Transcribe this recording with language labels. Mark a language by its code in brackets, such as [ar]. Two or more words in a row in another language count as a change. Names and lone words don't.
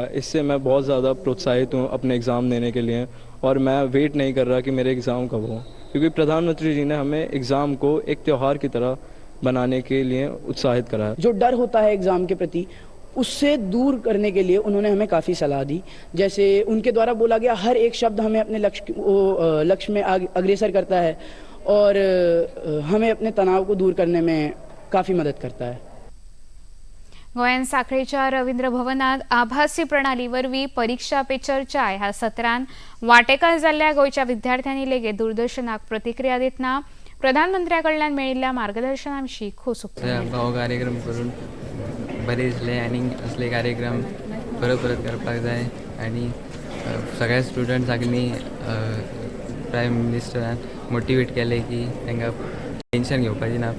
[hi] इससे मैं बहुत ज़्यादा प्रोत्साहित हूँ अपने एग्ज़ाम देने के लिए और मैं वेट नहीं कर रहा कि मेरे एग्ज़ाम कब हो, क्योंकि प्रधानमंत्री जी ने हमें एग्ज़ाम को एक त्यौहार की तरह बनाने के लिए उत्साहित करा। जो डर होता है एग्ज़ाम के प्रति, उससे दूर करने के लिए उन्होंने हमें काफ़ी सलाह दी। जैसे उनके द्वारा बोला गया हर एक शब्द हमें अपने लक्ष्य में अग्रसर करता है और हमें अपने तनाव को दूर करने में काफ़ी मदद करता है। [kok] गोंयांत सांखळेच्या रवींद्र भवनात आभासी प्रणाली वरवीं परीक्षा पे चर्चा ह्या सत्रांत वांटेकार जाल्ल्या गोंयच्या विद्यार्थ्यांनी लेगीत दूरदर्शनाक प्रतिक्रिया दितना प्रधानमंत्र्याकडल्यान मेळिल्ल्या मार्गदर्शना विशीं खोस उक्तायली। आमकां हो कार्यक्रम करून बरें दिसलें आनी असले कार्यक्रम परत करपाक जाय आनी सगळ्या स्टुडंट्सांनी प्रायम मिनिस्टरान मोटिवेट केलें की तांकां टेंशन घेवपाचें ना.